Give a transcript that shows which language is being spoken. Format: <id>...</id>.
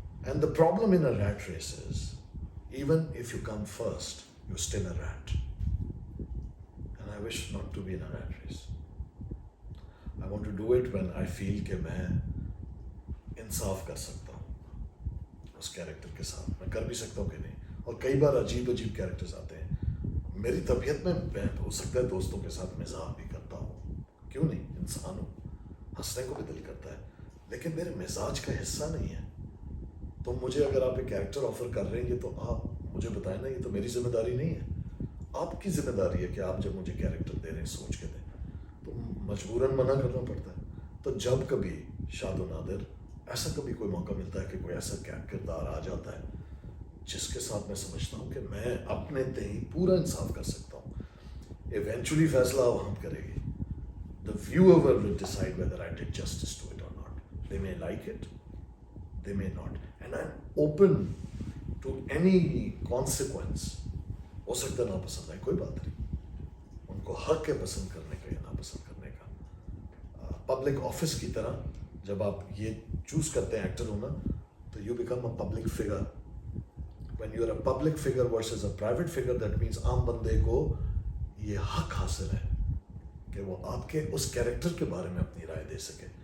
<en>And the problem in a rat race is, even if you come first, you're still a rat. And I wish not to be in a rat race. I want to do it when I feel</en> <ur>کہ میں انصاف کر سکتا ہوں اس character کے ساتھ. میں کر بھی سکتا ہوں کہ نہیں. اور کئی بار عجیب عجیب کیریکٹرز آتے ہیں. میری طبیعت میں ہو سکتا ہے دوستوں کے ساتھ مزاح بھی کرتا ہوں, کیوں نہیں, انسان ہوں, ہنسنے کو بھی دل کرتا ہے, لیکن میرے مزاج کا حصہ نہیں ہے. تو مجھے اگر آپ ایک کیریکٹر آفر کر رہے ہیں تو آپ مجھے بتائیں نا, یہ تو میری ذمہ داری نہیں ہے, آپ کی ذمہ داری ہے کہ آپ جب مجھے کیریکٹر دے رہے ہیں سوچ کے دیں. تو مجبوراً منع کرنا پڑتا ہے. تو جب کبھی شاد و نادر ایسا کبھی کوئی موقع ملتا ہے کہ کوئی ایسا کردار آ جاتا ہے جس کے ساتھ میں سمجھتا ہوں کہ میں اپنے تئیں پورا انصاف کر سکتا ہوں, ایونچولی فیصلہ ہم کرے گی.</ur> <en>The viewer will decide whether I did justice to it or not. They may like it, they may not. And I'm open to any consequence.</en> <ur>ہو سکتا ہے ناپسند ہے, کوئی بات نہیں, ان کو حق ہے پسند کرنے کا یا ناپسند کرنے کا. پبلک آفس کی طرح جب آپ یہ چوز کرتے ہیں ایکٹر ہونا,</ur> <en>تو you become a public figure. When you are a public figure versus a private figure, that means</en> <ur>عام بندے کو یہ حق حاصل ہے کہ وہ آپ کے اس کیریکٹر کے بارے میں اپنی رائے دے سکے.</ur>